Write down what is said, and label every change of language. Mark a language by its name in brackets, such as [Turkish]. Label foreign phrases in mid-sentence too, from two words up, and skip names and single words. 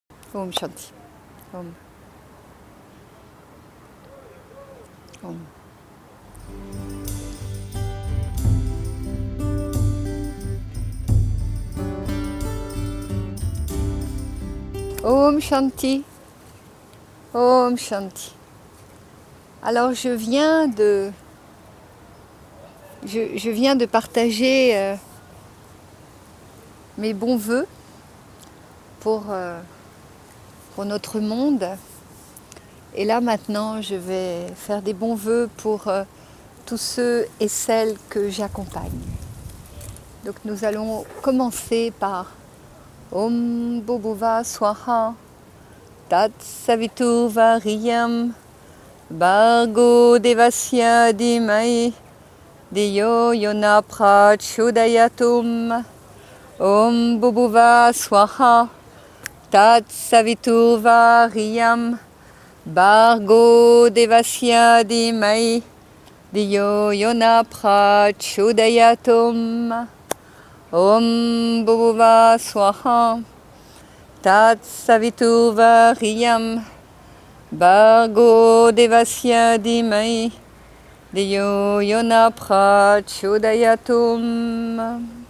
[Sanskrit] ॐ शान्ति। ॐ। ॐ. ॐ शान्ति. ॐ शान्ति. [French] Alors je viens de partager mes bons vœux pour notre monde. Et là maintenant, je vais faire des bons vœux pour tous ceux et celles que j'accompagne. Donc nous allons commencer par [Sanskrit] ॐ भुवः स्वाहा तत् सवितुर् वरियम् भर्गो देवस्य धीमहि धियो योना प्रचोदयातुम् ॐ भुवः स्वाहा तत् सवितुर् वरियम् भर्गो देवस्य धीमहि धियो योना प्रचोदयातुम् ॐ भुवः स्वाहा तत् सवितुर् वरियम् भर्गो देवस्य धीमहि धियो योना प्रचोदयातुम्.